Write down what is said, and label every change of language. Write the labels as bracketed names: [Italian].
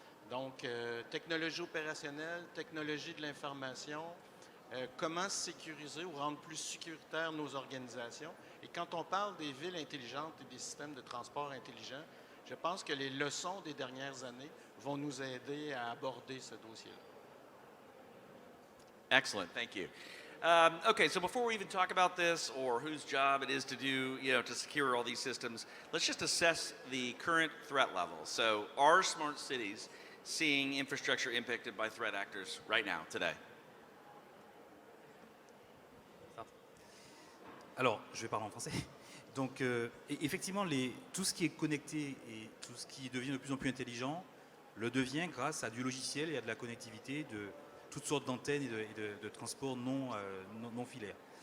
[French] Donc, technologie opérationnelle, technologie de l'information, comment sécuriser ou rendre plus sécuritaires nos organisations. Et quand on parle des villes intelligentes et des systèmes de transport intelligents, je pense que les leçons des dernières années vont nous aider à aborder ce dossier-là. [English] Excellent, thank you. Okay, so before we even talk about this or whose job it is to do, to secure all these systems, let's just assess the current threat level. So are smart cities seeing infrastructure impacted by threat actors right now, today? [French] Alors, je vais parler en français. Donc, effectivement, tout ce qui est connecté et tout ce qui devient de plus en plus intelligent le devient grâce à du logiciel et à de la connectivité de toutes sortes d'antennes et de transports non filaires.